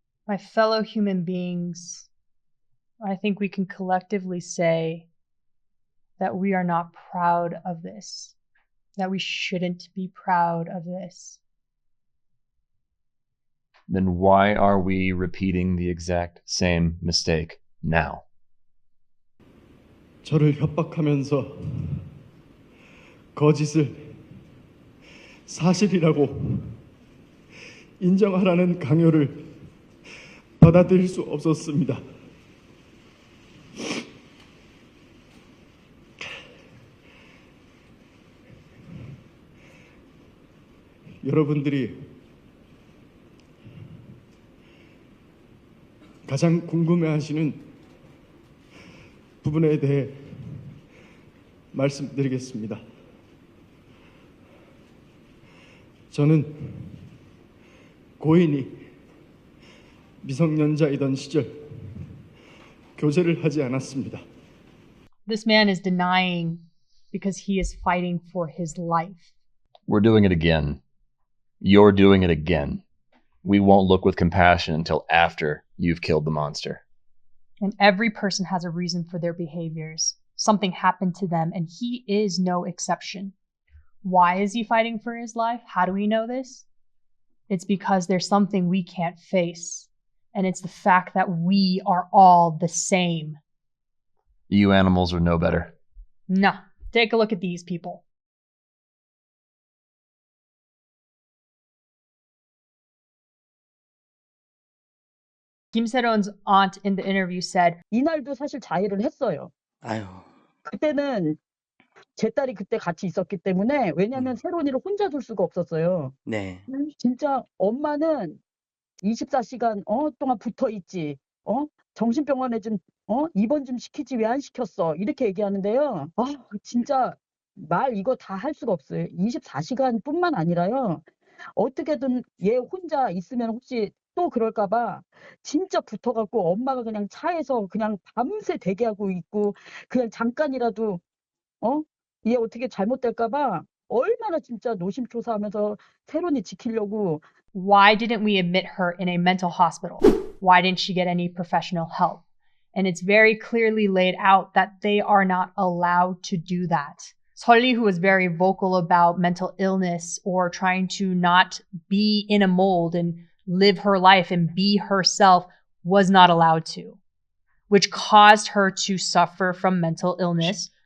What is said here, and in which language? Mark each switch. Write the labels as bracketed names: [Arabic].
[English] My fellow human beings, I think we can collectively say that we are not proud of this, that we shouldn't be proud of this. Then why are we repeating the exact same mistake now? [Korean] 저를 협박하면서 거짓을 사실이라고 인정하라는 강요를 받아들일 수 없었습니다. 여러분들이 가장 궁금해하시는 부분에 대해 말씀드리겠습니다. 저는 고인이 미성년자이던 시절 교제를 하지 않았습니다. [English] This man is denying because he is fighting for his life. We're doing it again. You're doing it again. We won't look with compassion until after you've killed the monster. And every person has a reason for their behaviors. Something happened to them, and he is no exception. Why is he fighting for his life? How do we know this? It's because there's something we can't face. And it's the fact that we are all the same. You animals are no better. No. Take a look at these people. Kim Se-ron's aunt in the interview said, [Korean] 이날도 사실 자해를 했어요. 아유. 그때는 제 딸이 그때 같이 있었기 때문에 왜냐면 세론이를 혼자 둘 수가 없었어요. 네. 진짜 엄마는 24시간 동안 붙어 있지. 정신병원에 좀 입원 좀 시키지 왜 안 시켰어? 이렇게 얘기하는데요. 아, 진짜 말 이거 다 할 수가 없어요. 24시간뿐만 아니라요. 어떻게든 얘 혼자 있으면 혹시 또 그럴까 봐 진짜 붙어갖고 엄마가 그냥 차에서 그냥 밤새 대기하고 있고 그냥 잠깐이라도 얘 어떻게 잘못될까 봐 얼마나 진짜 노심초사하면서 세론이 지키려고. [English] Why didn't we admit her in a mental hospital? Why didn't she get any professional help? And it's very clearly laid out that they are not allowed to do that. Seol-lee, who was very vocal about mental illness or trying to not be in a mold and live her life and be herself, was not allowed to, which caused her to suffer from mental illness.